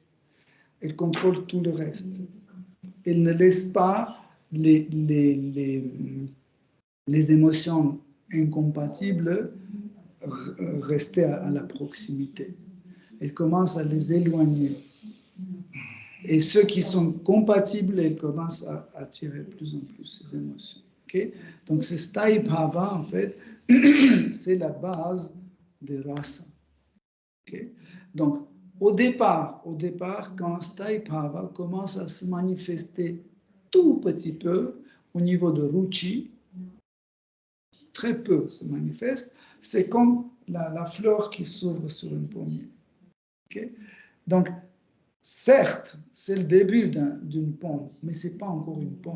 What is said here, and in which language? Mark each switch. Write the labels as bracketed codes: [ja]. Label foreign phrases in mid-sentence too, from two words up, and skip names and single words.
[fr] Elle contrôle tout le reste. Elle ne laisse pas les émotions incompatibles rester à la proximité. Elle commence à les éloigner. Et ceux qui sont compatibles, elle commence à attirer de plus en plus ces émotions. Okay? Donc, ce [sa] sthai bhava, [fr] en fait, c'est la base des rasa. Okay? Donc, au départ, quand [sa] sthai bhava [fr] commence à se manifester tout petit peu au niveau de ruchi, très peu se manifeste, c'est comme la fleur qui s'ouvre sur une pommier. Okay? Donc, certes, c'est le début d'une pomme, mais ce n'est pas encore une pomme.